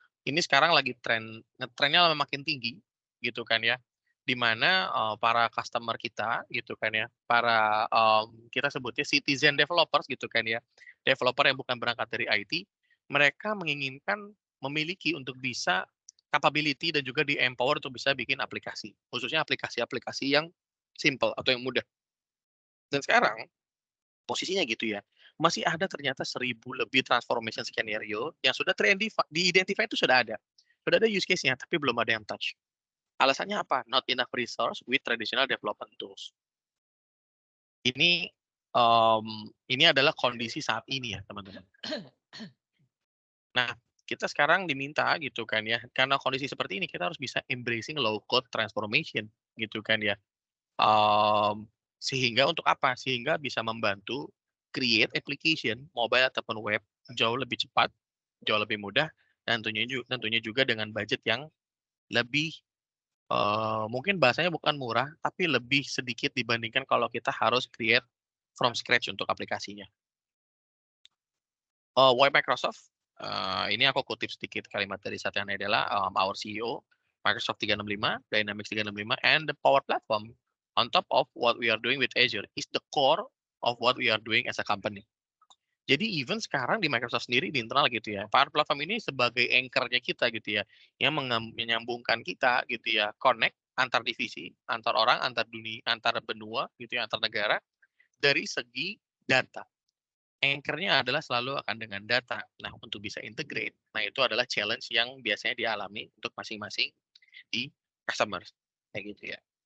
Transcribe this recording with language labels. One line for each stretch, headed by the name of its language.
Indonesian: Ini sekarang lagi ngetrennya makin tinggi, gitu kan ya, di mana, para customer kita gitu kan ya, kita sebutnya citizen developers gitu kan ya, developer yang bukan berangkat dari IT, mereka menginginkan memiliki untuk bisa capability dan juga di-empower untuk bisa bikin aplikasi, khususnya aplikasi-aplikasi yang simple atau yang mudah. Dan sekarang posisinya gitu ya, masih ada ternyata 1.000 lebih transformation skenario yang sudah di-identify itu sudah ada. Sudah ada use case-nya, tapi belum ada yang touch. Alasannya apa?
English: Not enough resource with traditional development tools.
Indonesian: Ini, ini adalah kondisi saat ini ya, teman-teman. Nah, kita sekarang diminta gitu kan ya, karena kondisi seperti ini kita harus bisa
English: embracing low code transformation
Indonesian: gitu kan ya. Sehingga untuk apa? Sehingga bisa membantu create application, mobile ataupun web jauh lebih cepat, jauh lebih mudah, dan tentunya juga dengan budget yang lebih, mungkin bahasanya bukan murah, tapi lebih sedikit dibandingkan kalau kita harus
English: create from scratch
Indonesian: untuk aplikasinya.
English: Why Microsoft?
Indonesian: Ini aku kutip sedikit kalimat dari
English: Satya Nadella, our CEO, Microsoft 365, Dynamics 365, and the Power Platform on top of what we are doing with Azure is the core of what we are doing as a company.
Indonesian: Jadi even sekarang di Microsoft sendiri di internal gitu ya, Power Platform ini sebagai anchor-nya kita gitu ya, yang menyambungkan kita gitu ya, connect antar divisi, antar orang, antar benua gitu ya, antar negara dari segi data. Anchor-nya adalah selalu akan dengan data. Nah, untuk bisa integrate, nah itu adalah challenge yang biasanya dialami untuk masing-masing di customers, kayak gitu ya.